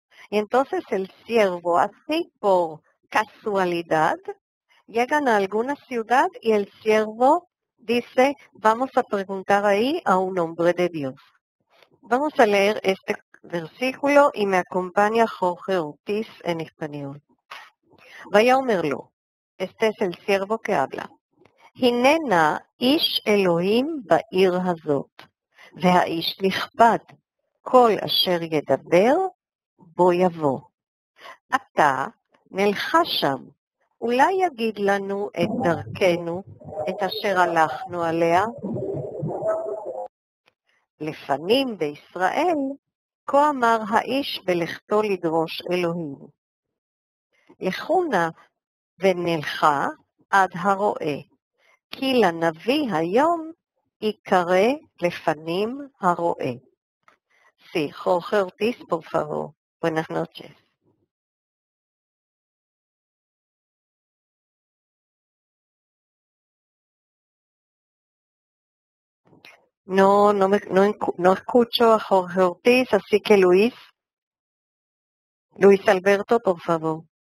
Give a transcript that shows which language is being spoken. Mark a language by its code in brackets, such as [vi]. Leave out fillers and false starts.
[es] Y entonces el siervo, así por casualidad, llegan a alguna ciudad y el siervo dice, vamos a preguntar ahí a un hombre de Dios. Vamos a leer este versículo y me acompaña Jorge Ortiz en español. [he] ויאמר לו, [es] este es el siervo que habla, [he] הננה איש אלוהים בעיר הזאת, והאיש נכבד, כל אשר ידבר בו יבוא. אתה נלכה שם, אולי יגיד לנו את דרכנו, את אשר הלכנו עליה? לפנים בישראל, כה אמר האיש בלכתו לדרוש אלוהים. לכו נא ונלכה עד הרועה, כי לנביא היום יקרא לפנים הרועה. [es] Sí, Jorge Ortiz, por favor. Buenas noches. No escucho a Jorge Ortiz, así que Luis Alberto, por favor.